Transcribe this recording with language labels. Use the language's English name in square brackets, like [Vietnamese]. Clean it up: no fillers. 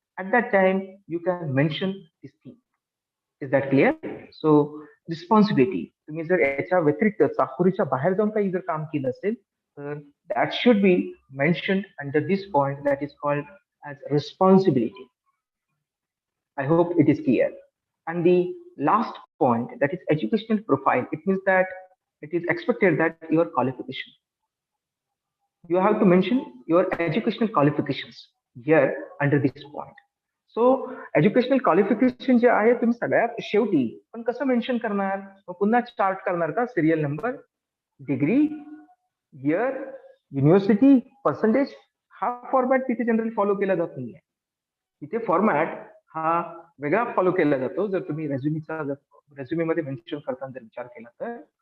[English] At that time you can mention this thing. Is that clear? So responsibility. [Marathi] तुम्ही जर याच्या व्यतिरिक्त चाकोरीच्या बाहेर जाऊन काही जर काम केलं असेल, तर [English] that should be mentioned under this point, that is called as responsibility. I hope it is clear. And the last point, that is educational profile. It means that it is expected that your qualification, you have to mention your educational qualifications here under this point. So educational qualification [Marathi] जे आहे तुम्ही सगळ्यात शेवटी पण कसं mention करणार? पुन्हा chart करणार का? [English] Serial number, degree, year, university, percentage. [Marathi] हा फॉर्मॅट तिथे जनरली फॉलो केला जात नाहीये. तिथे फॉर्मॅट हा वेगळा फॉलो केला जातो जर तुम्ही रेझ्युमे मध्ये मेन्शन करताना जर विचार केला तर.